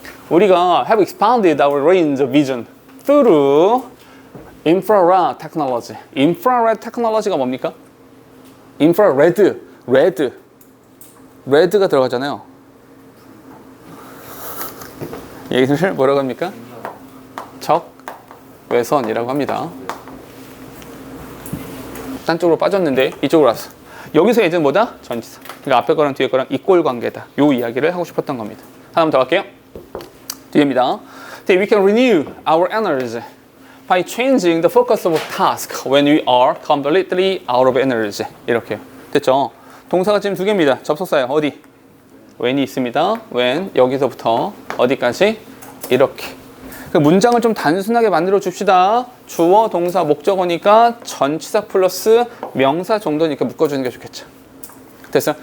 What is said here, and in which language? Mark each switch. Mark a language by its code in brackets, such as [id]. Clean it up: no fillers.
[ko] 우리가 [en] have expanded our range of vision through infrared technology. [ko] infrared technology가 뭡니까? infrared, red. red가 들어가잖아요. 얘를 뭐라고 합니까? 적외선이라고 합니다. 딴 쪽으로 빠졌는데 이쪽으로 왔어. 여기서 얘는 뭐다? 전치사. 그러니까 앞에 거랑 뒤에 거랑 이꼴 관계다. 요 이야기를 하고 싶었던 겁니다. 하나만 더 할게요. 뒤입니다. [en] We can renew our energy by changing the focus of task when we are completely out of energy. [ko] 이렇게요. 됐죠? 동사가 지금 두 개입니다. 접속사예요. 어디? when이 있습니다. when 여기서부터 어디까지? 이렇게. 그 문장을 좀 단순하게 만들어 줍시다. 주어, 동사, 목적어니까 전치사 플러스 명사 정도니까 묶어주는 게 좋겠죠. 됐어요?